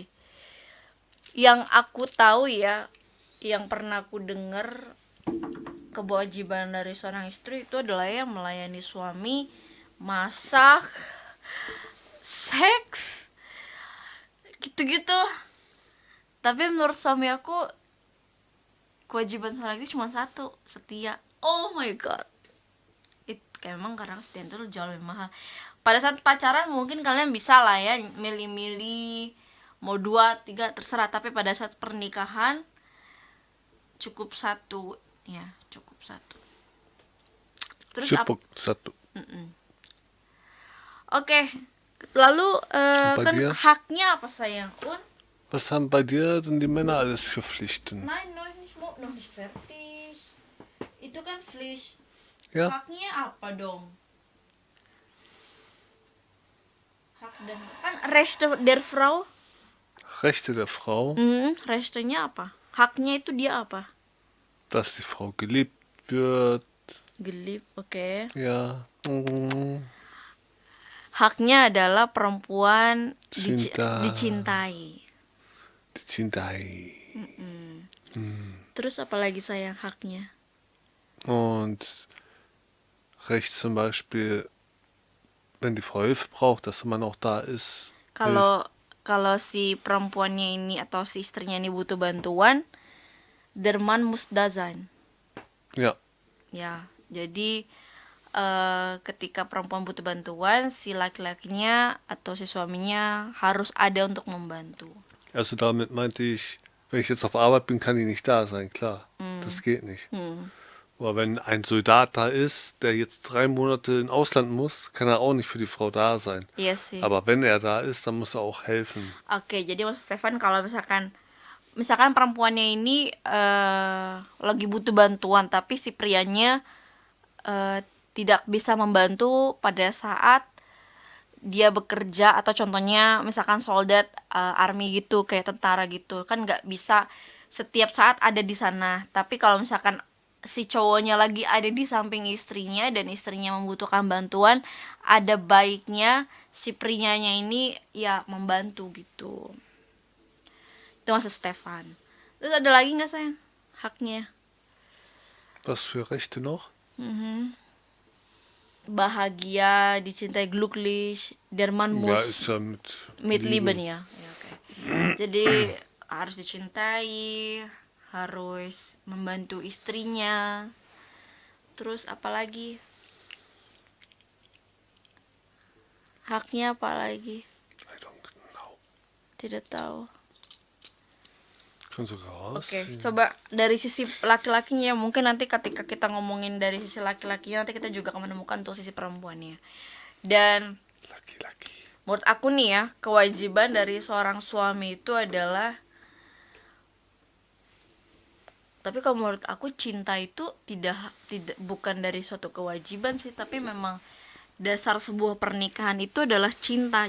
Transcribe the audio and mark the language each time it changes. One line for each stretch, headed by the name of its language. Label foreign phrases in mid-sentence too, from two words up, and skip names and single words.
Indonesian: Yang aku tahu ya, yang pernah aku dengar kewajiban dari seorang istri itu adalah yang melayani suami, masak, seks, gitu-gitu. Tapi menurut suami aku kewajiban seorang istri cuma satu, setia.
English: Oh my god.
Indonesian: Emang kadang setia itu jauh lebih mahal. Pada saat pacaran mungkin kalian bisa lah ya milih-milih mau 2, 3 terserah, tapi pada saat pernikahan cukup satu ya, cukup satu. Terus satu. Oke. Lalu kan
German: dir?
Indonesian: haknya apa sayang?
German: Was haben bei dir denn die Männer alles für Pflichten? Nein, noch nicht fertig.
Indonesian: Itu kan Pflicht.
German: Ja?
Indonesian: Haknya apa dong? Hak dan kan
German: Rechte der Frau. Rechte der Frau,
Indonesian: Rechtenya apa? Haknya itu dia apa?
German: dass die Frau geliebt wird.
Indonesian: Gelip, oke.
German: Ja.
Indonesian: Haknya adalah perempuan Cinta. dicintai. Dicintai. Terus apa lagi sayang haknya?
German: Und Recht zum Beispiel, wenn die Frau Hilfe braucht, dass man auch da ist.
Indonesian: Kalau si perempuannya ini atau si istrinya ini butuh bantuan,
German: der Mann muss da sein. Ja.
Indonesian: Ya, jadi ketika perempuan butuh bantuan, si laki-lakinya atau si suaminya harus ada untuk membantu.
German: Also damit meinte ich, wenn ich jetzt auf Arbeit bin, kann die nicht da sein, klar. Das geht nicht. Oder wenn ein Soldat da ist, der jetzt 3 Monate ins Ausland muss, kann er auch nicht für die Frau da sein.
Indonesian: Iya sih.
German: Aber wenn er da ist, dann muss er auch helfen.
Indonesian: Oke, jadi maksud Stefan kalau misalkan perempuannya ini lagi butuh bantuan tapi si prianya tidak bisa membantu pada saat dia bekerja, atau contohnya misalkan soldat army gitu, kayak tentara gitu kan, nggak bisa setiap saat ada di sana. Tapi kalau misalkan si cowoknya lagi ada di samping istrinya dan istrinya membutuhkan bantuan, ada baiknya si prianya ini ya membantu gitu. Itu maksud Stefan. Terus ada lagi nggak sayang haknya?
German: Was für Rechte noch?
Indonesian: Bahagia, dicintai,
German: glücklich, der Mann Ja, muss ist ja mit Liebe.
Indonesian: lieben ya. Ya, oke. Jadi harus dicintai, harus membantu istrinya. Terus apa lagi? Haknya apa lagi?
English: I don't know.
Indonesian: Tidak tahu.
German: Kannst du raus?
Indonesian: Oke, coba dari sisi laki-lakinya. Mungkin nanti ketika kita ngomongin dari sisi laki-lakinya, nanti kita juga akan menemukan tuh sisi perempuannya. Dan Laki-laki. menurut aku nih ya, kewajiban dari seorang suami itu adalah, tapi kalau menurut aku cinta itu tidak bukan dari suatu kewajiban sih, tapi memang dasar sebuah pernikahan itu adalah cinta.